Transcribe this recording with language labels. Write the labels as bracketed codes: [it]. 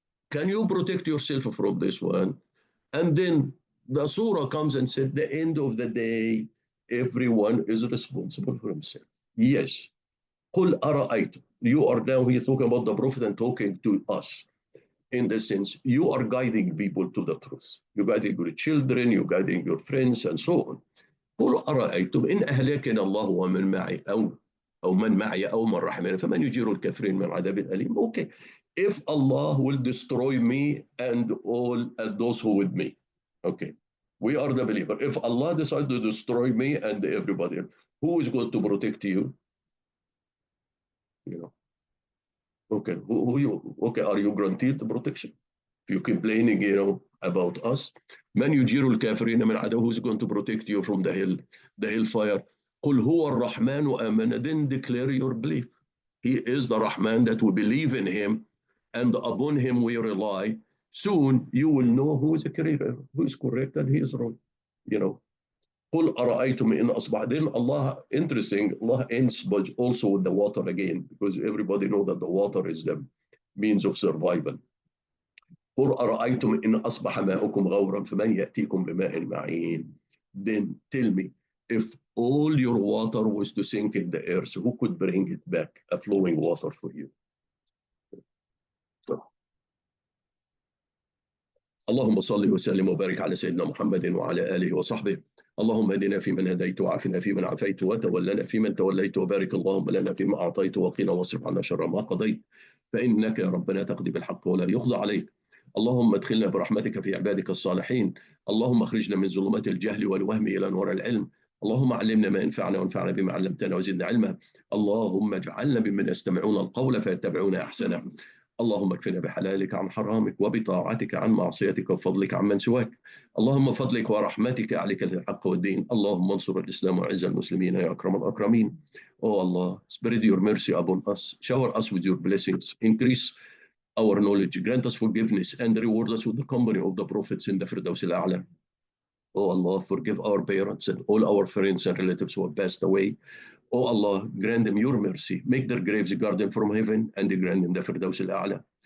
[en] Can you protect yourself from this one? And then the surah comes and said, the end of the day, everyone is responsible for himself. [ar] Yes. قُلْ أَرَأَيْتُمْ. [en] You are now here talking about the Prophet and talking to us. In the sense, you are guiding people to the truth. You're guiding your children, you're guiding your friends, and so on. [ar] قُلْ أَرَأَيْتُمْ إِنْ أَهْلَكَنَا اللَّهُ وَمَنْ مَعِي أو من معي أو من رحمنا فمن يجير الكافرين من عذاب أليم. [en] Okay, if Allah will destroy me and all those who with me, okay, we are the believer. If Allah decides to destroy me and everybody, who is going to protect you? Okay, okay, are you guaranteed the protection? If you're complaining, about us, [ar] من يجير الكافرين من عذاب, [en] who is going to protect you from the hellfire? [ar] قل هو الرحمن آمنا. [en] Then declare your belief. He is the Rahman, that we believe in him, and upon him we rely. Soon you will know who is the creator, who is correct and he is wrong. [ar] قل أرأيتم إن أصبح. [en] Then Allah, interesting, Allah ends but also with the water again, because everybody knows that the water is the means of survival. [ar] قل أرأيتم إن أصبح ماؤكم غورا فمن يأتيكم بماء معين. [en] Then tell me, if all your water was to sink in the earth, who could bring it back, a flowing water for you? [ar] اللهم صل وسلم وبارك على سيدنا محمد وعلى آله وصحبه. اللهم اهدنا فيمن هديت وعافنا فيمن عافيت وتولنا فيمن توليت وبارك اللهم لنا فيما أعطيت وقنا واصرف عنا شر ما قضيت فإنك يا ربنا تقضي بالحق ولا يقضى عليك. اللهم ادخلنا برحمتك في عبادك الصالحين. اللهم اخرجنا من ظلمات الجهل والوهم إلى نور العلم. اللهم علمنا ما ينفعنا وانفعنا بما علمتنا وزدنا علما. اللهم اجعلنا ممن يستمعون القول فيتبعون أحسنه. اللهم اكفنا بحلالك عن حرامك وبطاعتك عن معصيتك وفضلك عمن سواك. اللهم فضلك ورحمتك عليك الحق والدين. اللهم انصر الإسلام وعز المسلمين يا أكرم الأكرمين. [en] Oh Allah, spread your mercy upon us. Shower us with your blessings. Increase our knowledge. Grant us forgiveness and reward us with the company of the prophets in the Firdaus al-A'la. Oh Allah, forgive our parents and all our friends and relatives who have passed away. Oh Allah, grant them your mercy. Make their graves a garden from heaven and grant them the Firdaus al-A'la.